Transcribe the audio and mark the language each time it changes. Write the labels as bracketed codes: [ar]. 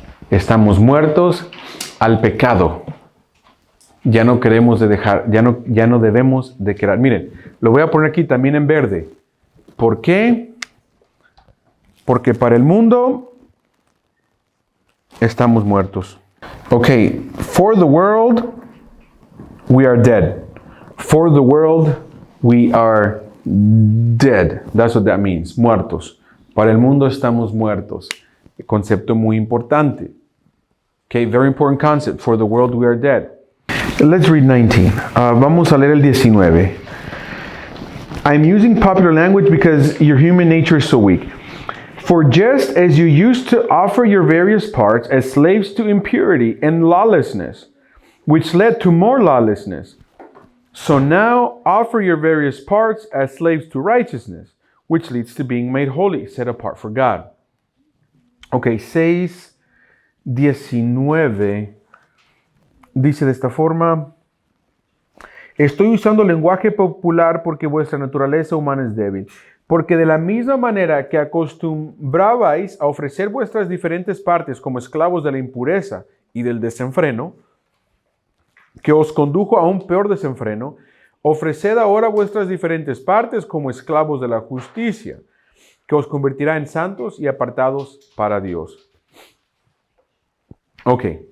[es] Estamos muertos al pecado. Ya no queremos de dejar, ya no debemos de quedar. Miren, lo voy a poner aquí también en verde. ¿Por qué? Porque para el mundo estamos muertos. [en] Okay, for the world, we are dead. For the world, we are dead. That's what that means, muertos. [es] Para el mundo estamos muertos. Concepto muy importante. [en] Okay, very important concept. For the world, we are dead. Let's read 19. [es] Vamos a leer el 19. [en] I'm using popular language because your human nature is so weak. For just as you used to offer your various parts as slaves to impurity and lawlessness, which led to more lawlessness, so now offer your various parts as slaves to righteousness, which leads to being made holy, set apart for God. [es] Okay, 6:19 dice de esta forma: estoy usando lenguaje popular porque vuestra naturaleza humana es débil. Porque de la misma manera que acostumbrabais a ofrecer vuestras diferentes partes como esclavos de la impureza y del desenfreno, que os condujo a un peor desenfreno, ofreced ahora vuestras diferentes partes como esclavos de la justicia, que os convertirá en santos y apartados para Dios. Ok.